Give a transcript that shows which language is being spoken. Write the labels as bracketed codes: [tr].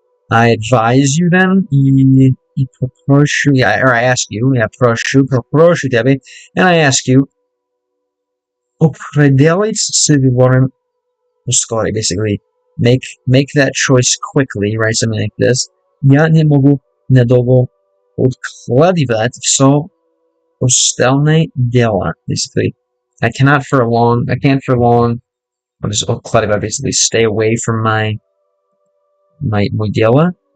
[en] I advise you then, or I ask you, [ru] попрошу тебя, [en] and I ask you, [ru] определить с выбором поскорее, [en] basically, make that choice quickly, right, something like this. [ru] Я не могу надолго откладывать все остальные дела, basically. [en] I can't for long, what is откладывать, basically, stay away from my дела.